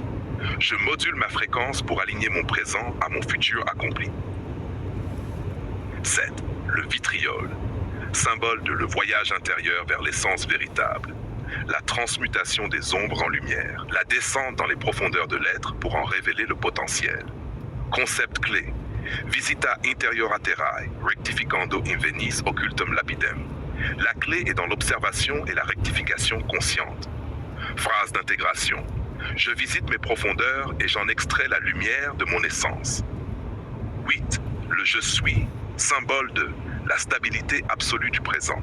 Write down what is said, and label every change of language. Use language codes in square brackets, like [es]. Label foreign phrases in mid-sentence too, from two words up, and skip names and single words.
[fr] Je module ma fréquence pour aligner mon présent à mon futur accompli. 7. Le vitriol, symbole de le voyage intérieur vers l'essence véritable. La transmutation des ombres en lumière, la descente dans les profondeurs de l'être pour en révéler le potentiel. Concept clé. [la] Visita interiora terrae, rectificando in venis occultum lapidem. [fr] La clé est dans l'observation et la rectification consciente. Phrase d'intégration. Je visite mes profondeurs et j'en extrais la lumière de mon essence. 8. Le je suis, symbole de la stabilité absolue du présent.